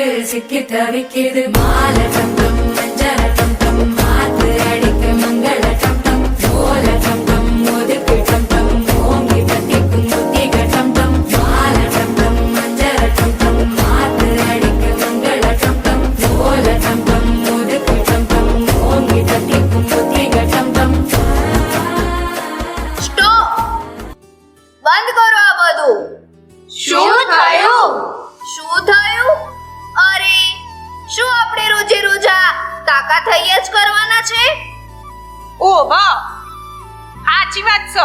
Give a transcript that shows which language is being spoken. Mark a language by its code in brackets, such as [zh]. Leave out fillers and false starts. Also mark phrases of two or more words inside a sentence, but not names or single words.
[ta] சிக்கி தவிக்கிது மால டம் டம் மஞ்சள டம் டம் மாத்து அடிக்க மங்கள டம் டம் ஓல டம் டம் ஒதுக்கு டம் டம் ஓங்கி பத்திக்கும் புத்திக டம் டம் மால டம் டம் மஞ்சள டம் டம் மாத்து அடிக்க மங்கள டம் டம் ஓல டம் டம் ஒதுக்கு டம் டம் ஓங்கி பத்திக்கும் புத்திக டம் டம். [gu] સ્ટોપ! બંધ કરો આ બધું. શું થયું? શું થયું? અરે, શું આપણે રોજે રોજ આ કાકા થઈએ જ કરવાના છે? ઓ વાહ, સાચી વાત છે.